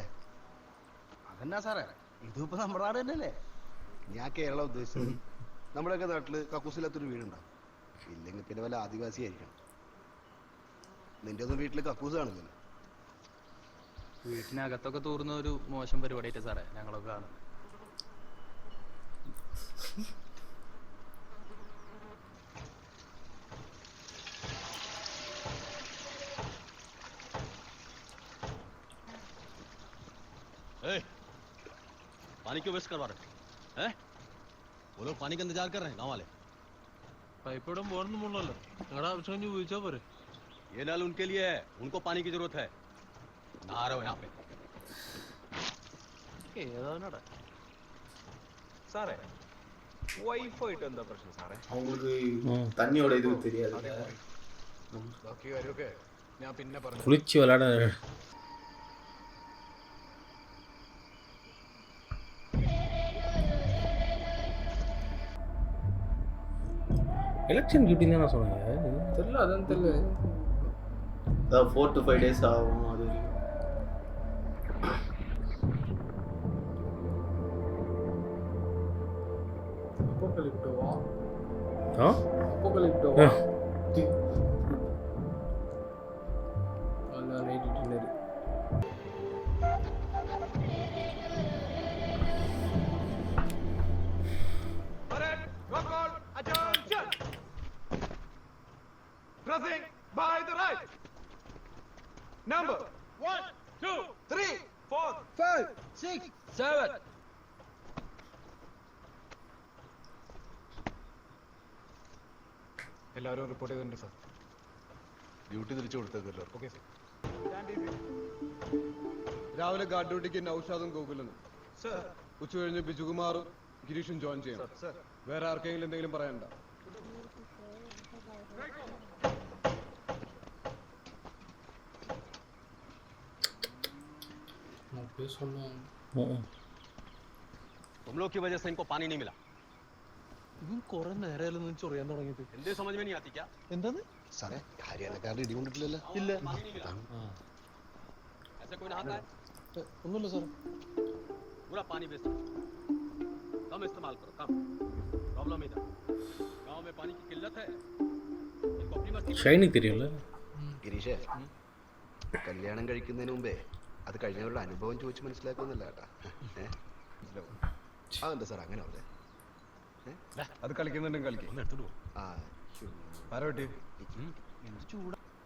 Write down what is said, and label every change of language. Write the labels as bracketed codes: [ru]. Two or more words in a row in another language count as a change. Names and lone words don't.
[ml] അതെന്നാ സാറേ, ഇതിപ്പോ നമ്മുടെ നാട് തന്നെയല്ലേ? ഞാൻ കേരളം ഉദ്ദേശിച്ചത്. നമ്മുടെയൊക്കെ നാട്ടില് കക്കൂസില്ലാത്തൊരു വീടുണ്ടാവും. ഇല്ലെങ്കിൽ പിന്നെ വല്ല ആദിവാസി ആയിരിക്കണം. നിന്റെ ഒന്നും വീട്ടില് കക്കൂസ് കാണില്ലല്ലോ. വീട്ടിനകത്തൊക്കെ തൂർന്ന ഒരു മോശം പരിപാടിയായിട്ട് സാറേ ഞങ്ങളൊക്കെ കാണുന്നത്. [hi] पानी क्यों वेस्ट करवा रहे हैं? वो लोग पानी का इंतजार कर रहे हैं गाँव वाले. [ml] പൈപ്പ് ഇടാൻ പോകണമെന്നുള്ളല്ലോ, ഞങ്ങളുടെ ആവശ്യം കഴിഞ്ഞ് ചോദിച്ചാൽ പോരെ. [hi] ये नल उनके लिए है, उनको पानी की जरूरत है. नहा रहे हो यहाँ पे. [ml] ഏതാവനാടാ സാറേ വൈഫായിട്ട് എന്താ പ്രശ്നം സാറേ? [ta] அவங்களுக்கு தண்ணியோட இது தெரியாது. [ml] ബാക്കി കാര്യമൊക്കെ ഞാൻ പിന്നെ പറഞ്ഞു. [ta] குளிச்சு விளையாட [en] election duty [ta] தான் சொன்னாங்க. தெரியல, அதான் தெரியல. அதான் [en] 4 to 5 days [ta] ஆகும். அது அப்போகலிப்டோவா? அப்போகலிப்டோவா? அதான் [en] night dinner. Crossing by the right. Number 1, 2, 3, 4, 5, 6, 7. [ml] എല്ലാവരും റിപ്പോർട്ട് ചെയ്തിട്ടുണ്ട് സാർ. ഡ്യൂട്ടി തിരിച്ചു കൊടുത്തേക്കല്ലോ. [en] okay sir. [ml] രാവിലെ ഗാർഡ് ഡ്യൂട്ടിക്ക് നൗഷാദും ഗോകുലും, ഉച്ച കഴിഞ്ഞ് ബിജുകുമാറും ഗിരീഷും ജോയിൻ ചെയ്യണം. വേറെ ആർക്കെങ്കിലും എന്തെങ്കിലും പറയണ്ട. [hi] तुम लोग की वजह से इनको पानी नहीं मिला. [ml] ഇവൻ കുറെ നേരമല്ലോ ചൊറിയാൻ തുടങ്ങിയിട്ട്. [hi] हिंदी समझ में नहीं आती क्या? [ml] എന്താണ്? സാറേ ഹരിയാനക്കാരുടെ ഇടി കൊണ്ടിട്ടില്ലല്ലോ. ഇല്ല, [hi] पानी नहीं मिला. ऐसे कोई नहाता है? [ml] ഒന്നുമില്ല സാറേ. [hi] पूरा पानी वेस्ट. कम इस्तेमाल करो, कम. प्रॉब्लम इधर गांव में पानी की किल्लत है. इनको अपनी मस्ती. [ta] ഷൈനി தெரியும்ல. [ml] ഗിരീഷേ, കല്യാണം കഴിക്കുന്നതിന് മുമ്പേ അത് കഴിഞ്ഞവരുടെ അനുഭവം ചോദിച്ച് മനസ്സിലാക്കുന്നില്ല കേട്ടാ. അതെന്താ സാർ അങ്ങനെ അവിടെ? അത് കളിക്കുന്നുണ്ടെങ്കിൽ കളിക്കും. ആ ആരോട്ടി ചൂടാ.